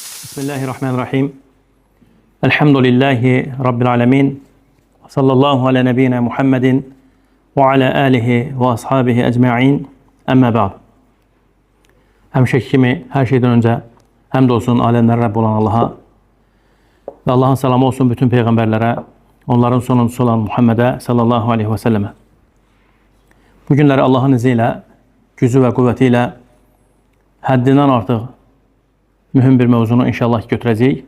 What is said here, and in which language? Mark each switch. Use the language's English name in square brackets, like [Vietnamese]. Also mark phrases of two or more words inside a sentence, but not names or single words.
[Arabic] بسم الله الرحمن الرحيم. الحمد لله رب العالمين. صلى الله على نبينا محمد وعلى آله وأصحابه أجمعين. أما بعد. [Azerbaijani] Həmişəki kimi hər şeydən öncə həmd olsun aləmlərin Rəbb olan Allaha və Allahın salamı olsun bütün peyğəmbərlərə, onların sonuncusu olan Muhammedə [Arabic] صلى الله عليه وسلم. [Azerbaijani] Bu günləri Allahın izi ilə, gücü və qüvvəti ilə həddindən artıq mühüm bir mövzunu inşallah götürəcəyik.